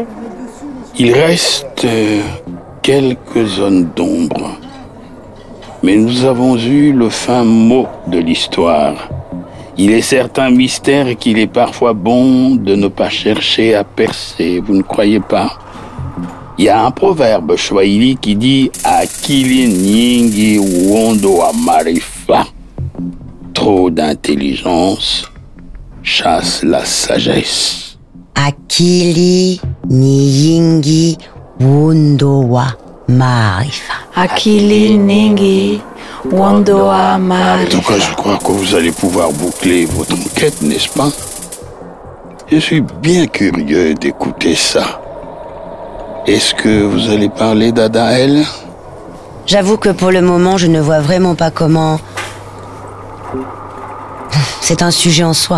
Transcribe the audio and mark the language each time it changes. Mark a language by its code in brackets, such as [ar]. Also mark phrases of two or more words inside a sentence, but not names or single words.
[fr] Il reste quelques zones d'ombre. Mais nous avons eu le fin mot de l'histoire. Il est certain mystère qu'il est parfois bon de ne pas chercher à percer, vous ne croyez pas? Il y a un proverbe swahili qui dit « [sw] Akili nyingi uondo wa maarifa ». [fr] Trop d'intelligence chasse la sagesse. [sw] Akili nyingi uondo wa maarifa. Akili nyingi uondo wa maarifa. [fr] En tout cas, je crois que vous allez pouvoir boucler votre enquête, n'est-ce pas? Je suis bien curieux d'écouter ça. Est-ce que vous allez parler d'Ada L? J'avoue que pour le moment, je ne vois vraiment pas comment... C'est un sujet en soi.